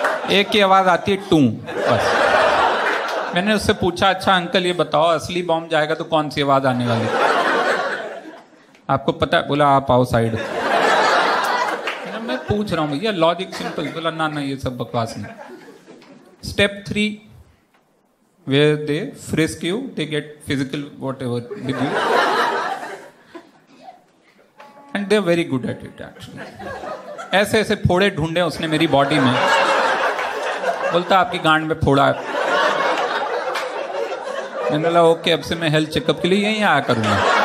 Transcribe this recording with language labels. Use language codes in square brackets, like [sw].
[hi] एक की आवाज आती है टू, बस। मैंने उससे पूछा अच्छा अंकल ये बताओ असली बॉम्ब जाएगा तो कौन सी आवाज आने वाली? आपको पता है? बोला आप आओ साइड। मैं पूछ रहा हूँ भैया, लॉजिक सिंपल। बोला ना ये सब बकवास नहीं। [en] Step 3 where they frisk you, they get physical whatever with you, and they are very good at it actually. [hi] ऐसे ऐसे फोड़े ढूंढे उसने मेरी बॉडी में। बोलता आपकी गांड में फोड़ा है। मैंने बोला ओके, अब से मैं हेल्थ चेकअप के लिए यहीं आया करूंगा।